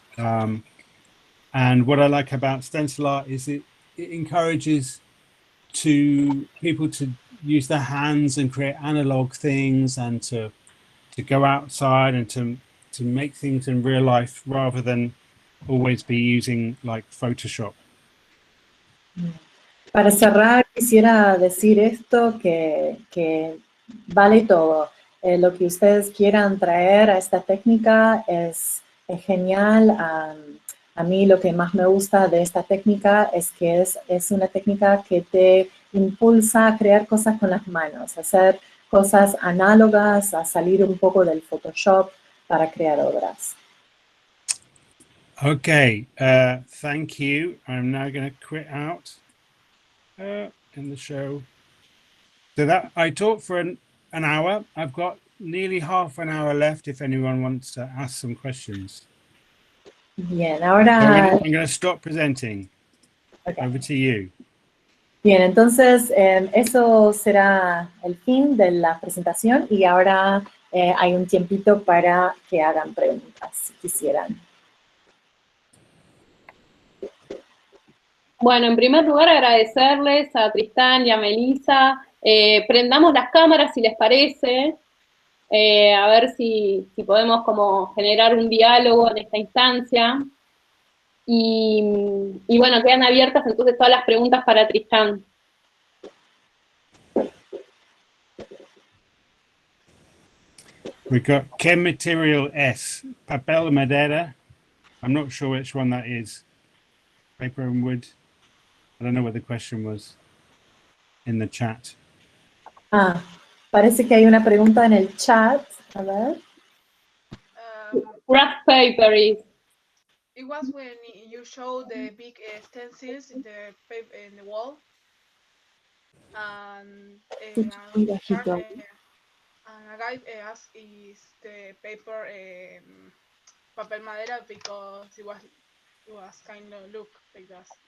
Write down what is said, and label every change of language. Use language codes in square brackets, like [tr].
[en] And what I like about stencil art is it encourages people to use their hands and create analog things, and to go outside and to make things in real life rather than always be using like Photoshop. [es] Para cerrar, quisiera decir esto, que vale todo. Lo que ustedes quieran traer a esta técnica es genial. A mí lo que más me gusta de esta técnica es que es una técnica que te impulsa a crear cosas con las manos, a hacer cosas análogas, a salir un poco del Photoshop para crear obras. [en] Okay, thank you. I'm now going to quit out in the show. So that I talked for an hour. I've got nearly half an hour left if anyone wants to ask some questions. [es] Bien, ahora... [en] I'm going to stop presenting. Okay. Over to you. [es] Bien, entonces eso será el fin de la presentación, y ahora hay un tiempito para que hagan preguntas, si quisieran. Bueno, en primer lugar agradecerles a Tristán y a Melissa. Prendamos las cámaras si les parece, a ver si podemos como generar un diálogo en esta instancia. Y bueno, quedan abiertas entonces todas las preguntas para Tristán. [en] We've got Chem Material S, papel madera. I'm not sure which one that is. Paper and wood. I don't know what the question was in the chat. [es] Parece que hay una pregunta en el chat. A ver. [en] Graph paper is. It was when you show the big stencils in the wall, and [es] Muy bajito. [en] a guy asked is the paper papel madera because it was kind of look like that.